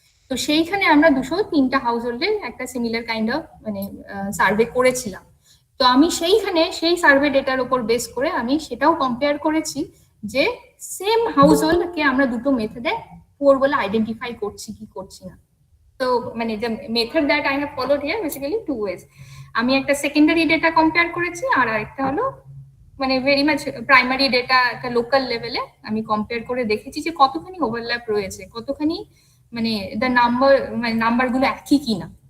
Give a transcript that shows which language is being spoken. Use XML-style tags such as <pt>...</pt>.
<bn>তো সেইখানে আমরা 203টা হাউস হোল্ডের একটা সিমিলার কাইন্ড অফ মানে সার্ভে করেছিলাম। তো আমি সেই সার্ভে ডেটার উপর বেস করে আমি সেটাও কম্পেয়ার করেছি যে সেম হাউস হোল্ডকে আমরা দুটো মেথডে পুয়ার বলে আইডেন্টিফাই করছি কি করছি না। তো মানে</bn> <en>the method that I have followed here basically two ways.</en> <bn>আমি একটা সেকেন্ডারি ডেটা কম্পেয়ার করেছি, আর আরেকটা হলো মানে ভেরি মাচ প্রাইমারি ডেটা একটা লোকাল লেভেলে আমি কম্পেয়ার করে দেখেছি যে কতখানি ওভারল্যাপ রয়েছে, কতখানি মানে দ্য নাম্বারগুলো একই কিনা।</bn>